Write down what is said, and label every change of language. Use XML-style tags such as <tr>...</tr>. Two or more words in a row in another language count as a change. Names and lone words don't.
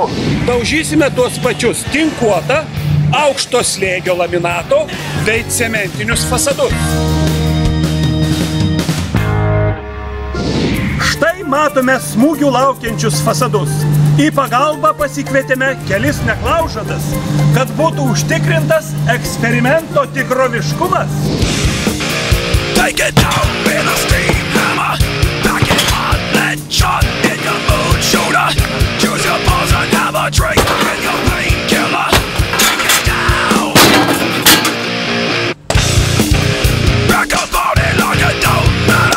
<lt>Daužysime tuos pačius tinkuotą, aukšto slėgio laminato bei cementinius fasadus. Štai matome smūgių laukiančius fasadus. Į pagalbą pasikvietėme kelis neklaužadas, kad būtų užtikrintas eksperimento tikroviškumas.</lt> <en>Take it down with a steam hammer, back it on, let shot in your mood shooter. Choose your balls and have a drink in your painkiller. Take it down. Rock a body like it don't matter.</en>